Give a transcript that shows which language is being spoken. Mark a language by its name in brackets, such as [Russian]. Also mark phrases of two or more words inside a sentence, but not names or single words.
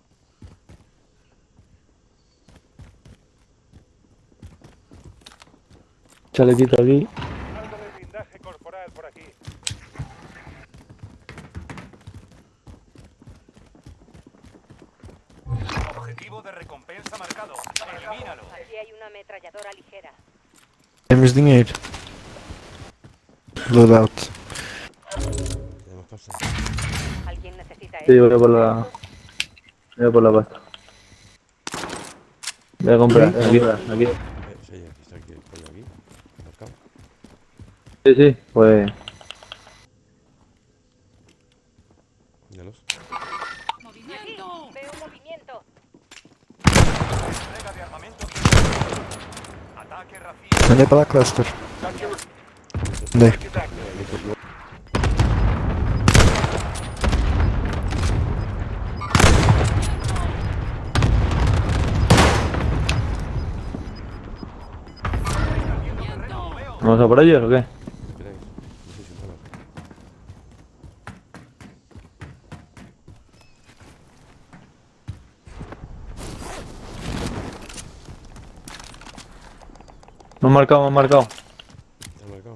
[Spanish] Chalequito aquí. Algo de blindaje corporal por aquí. Objetivo de recompensa marcado. Elimínalo. Aquí hay una ametralladora ligera. [Portuguese] Temos dinheiro. Loadout. [Spanish] Tenemos pasta. ¿Alguien necesita Sí, esto? voy a por la pasta. Voy a comprar, aquí. Sí, aquí está, aquí, pollo aquí. Marcado. Sí, pues. Míralos. ¡Movimiento! Veo movimiento. Entrega de armamento. Ataque racial. [Portuguese] Andei para lá, cluster. Andei. [Spanish] ¿Vamos a por ellos o qué? ¿Esperáis? No sé si mola. Me han marcado. ¿Te has marcado?